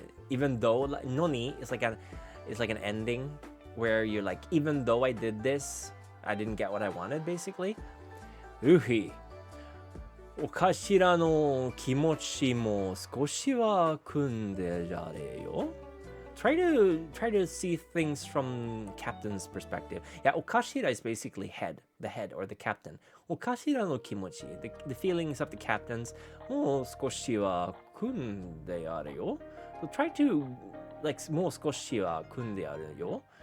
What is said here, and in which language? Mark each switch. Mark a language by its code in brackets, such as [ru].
[en] even though like, noni is like an ending where you're like, even though I did this, I didn't get what I wanted, basically. Uhi. [ja] お頭の気持ちも少しは汲んでられよ。 [en] Try to see things from captain's perspective. Yeah, okashira is basically the head or the captain. Okashira no kimochi, the feelings of the captains. [ja] Mo skoshi wa kunde aru yo. [en] So try to like [ja] mo skoshi wa kunde aru yo.